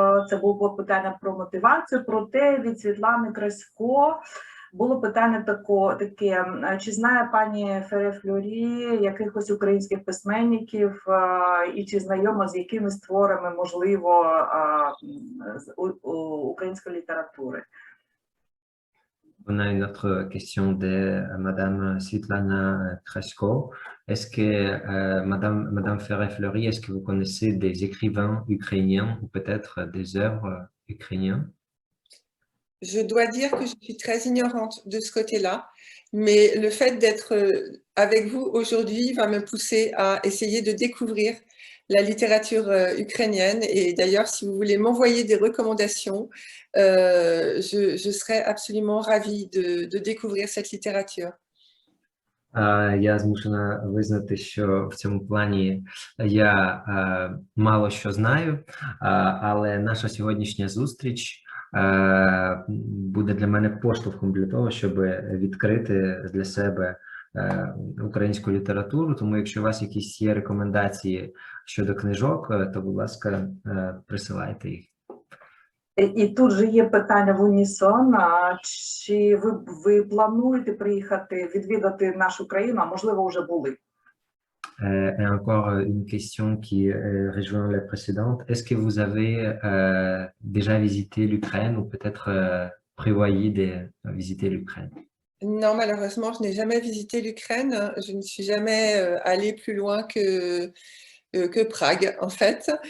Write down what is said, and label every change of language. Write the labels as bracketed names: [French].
[Ukrainian] Це було питання про мотивацію, проте від Світлани Красько було питання таке, чи знає пані Фере-Флорі якихось українських письменників і чи знайома з якими з творами, можливо, з української літератури? [French] On a une autre question de Madame Svetlana Krasko. Est-ce que, Madame Ferret-Fleury, est-ce que vous connaissez des écrivains ukrainiens ou peut-être des œuvres ukrainiennes? Je dois dire que je suis très ignorante de ce côté-là, mais le fait d'être avec vous aujourd'hui va me pousser à essayer de découvrir la littérature ukrainienne. Et d'ailleurs, si vous voulez m'envoyer des recommandations, je serais absolument ravie de découvrir cette littérature. [Ukrainian] Я змушена визнати, що в цьому плані я мало що знаю, але наша сьогоднішня зустріч буде для мене поштовхом для того, щоб відкрити для себе українську літературу. Тому якщо у вас якісь є рекомендації щодо книжок, то, будь ласка, присилайте їх. І тут же є питання в унісон, чи ви плануєте приїхати, відвідати нашу країну, а можливо вже були? [French] Et encore une question qui rejoint la précédente. Est-ce que vous avez déjà visité l'Ukraine ou peut-être prévoyez de visiter l'Ukraine? Non, malheureusement, je n'ai jamais visité l'Ukraine. Je ne suis jamais allée plus loin que Prague, en fait.